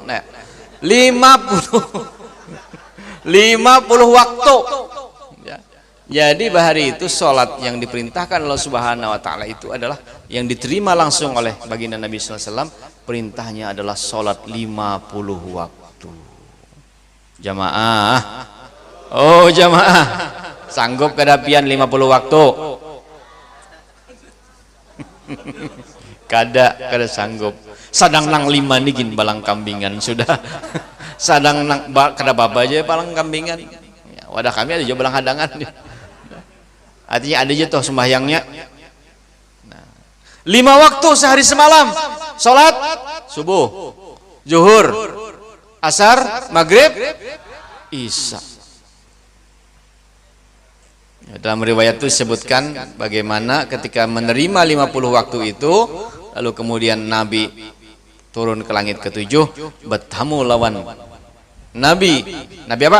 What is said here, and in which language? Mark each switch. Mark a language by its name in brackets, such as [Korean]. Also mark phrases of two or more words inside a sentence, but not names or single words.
[Indonesian] Nah, 50 waktu. Jadi hari itu sholat yang diperintahkan Allah Subhanahu Wa Taala itu adalah yang diterima langsung oleh baginda Nabi SAW. Perintahnya adalah sholat 50 waktu. Jamaah, oh jamaah, [Banjar] sanggup kedapian 50 waktu? Kada sanggup. Sadang nang 5 nih gin balang kambingan sudah. Sadang nang kada baba aja balang kambingan. Ya, wadah kami ada juga balang hadangan. Artinya ada aja tuh sembahyangnya. [Indonesian] Nah, 5 waktu sehari semalam. Salat subuh, zuhur, asar, maghrib, isya. Ya, dalam riwayat itu disebutkan bagaimana ketika menerima 50 waktu itu, lalu kemudian Nabi turun ke langit ke-7, bertemu lawan Nabi apa?